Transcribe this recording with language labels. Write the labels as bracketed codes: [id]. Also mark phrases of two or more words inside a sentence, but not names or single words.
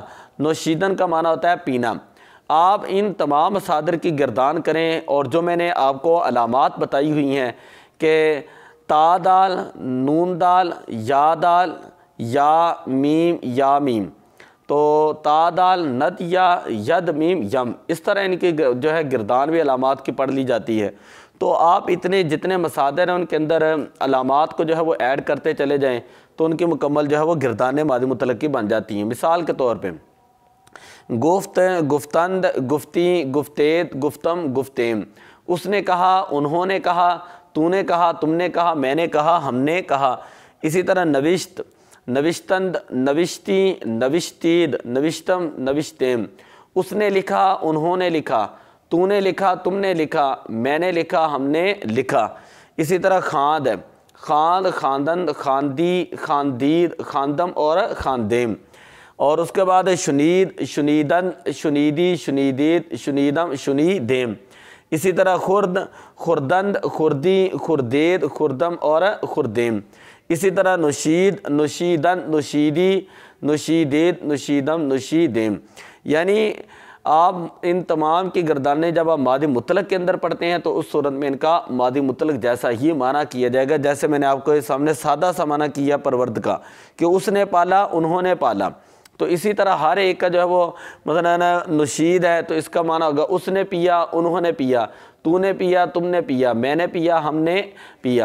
[ur] نوشیدن کا معنی ہوتا ہے پینا۔ آپ ان تمام مصادر کی گردان کریں، اور جو میں نے آپ کو علامات بتائی ہوئی ہیں کہ تا دال، نون دال، یا دال، یا میم، یا میم، تو تا دال ند یا ید میم یم، اس طرح ان کی جو ہے گردان بھی علامات کی پڑھ لی جاتی ہے۔ تو آپ اتنے جتنے مصادر ہیں ان کے اندر علامات کو جو ہے وہ ایڈ کرتے چلے جائیں تو ان کی مکمل جو ہے وہ گردانیں ماضی مطلق کی بن جاتی ہیں۔ مثال کے طور پہ [fa] گفت، گفتند، گفتی، گفتید، گفتم، گفتیم۔ [ur] اس نے کہا، انہوں نے کہا، تو نے کہا، تم نے کہا، میں نے کہا، ہم نے کہا۔ اسی طرح [fa] نوشت، نوشتند، نوشتی، نوشتید، نوشتم، نوشتیم۔ [ur] اس نے لکھا، انہوں نے لکھا، تو نے لکھا، تم نے لکھا، میں نے لکھا، ہم نے لکھا۔ اسی طرح خواند ہے، [fa] خواند، خواندند، خواندی، خواندید، خواندم اور خواندیم۔ [ur] اور اس کے بعد [fa] شنید، شنیدن، شنیدی، شنیدید، شنیدم، شنیدیم۔ [ur] اسی طرح [fa] خرد، خردند، خردی، خردید، خردم اور خردیم۔ [ur] اسی طرح [fa] نشید، نشیدن، نشیدی، نشیدید، نشیدم، نشیدیم۔ [ur] یعنی آپ ان تمام کی گردانیں جب آپ ماضی مطلق کے اندر پڑھتے ہیں تو اس صورت میں ان کا ماضی مطلق جیسا ہی معنی کیا جائے گا، جیسے میں نے آپ کو سامنے سادہ سا معنی کیا پرورد کا کہ اس نے پالا، انہوں نے پالا۔ تو اسی طرح ہر ایک کا جو ہے وہ مثلا نشید ہے تو اس کا معنی ہوگا اس نے پیا، انہوں نے پیا، تو نے پیا، تم نے پیا، میں نے پیا، ہم نے پیا۔